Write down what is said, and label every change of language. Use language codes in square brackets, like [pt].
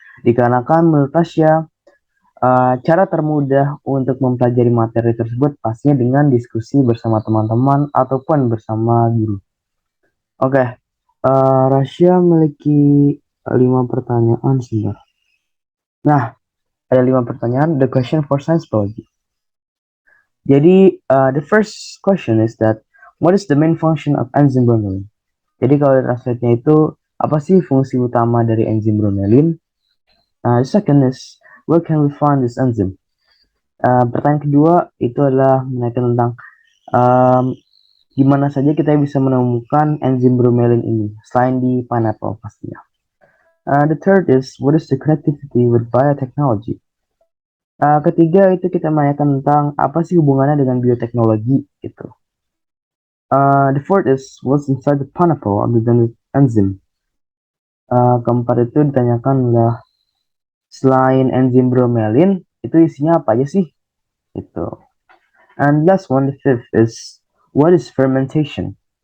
[id] Dikarenakan menurut Tasya, cara termudah untuk mempelajari materi tersebut pastinya dengan diskusi bersama teman-teman ataupun bersama guru. Oke, Rasya memiliki 5 pertanyaan sebentar. Nah, ada 5 pertanyaan. [en] The question for science biology. Jadi, the first question is that what is the main function of enzyme bromelin? [id] Jadi kalau translate-nya itu apa sih fungsi utama dari enzim bromelin? [en] The second is where can we find this enzyme? [id] Pertanyaan kedua itu adalah menanyakan tentang di mana saja kita bisa menemukan enzim bromelin ini selain di pineapple pastinya. [en] The third is what is the connectivity with biotechnology? [id] Ketiga itu kita menanyakan tentang apa sih hubungannya dengan bioteknologi gitu. [en] The fourth is what's inside the pineapple other than the enzyme. [id] Keempat itu ditanyakan adalah selain enzim bromelin itu isinya apa aja sih? Itu. [en] And last one, the fifth is what is fermentation?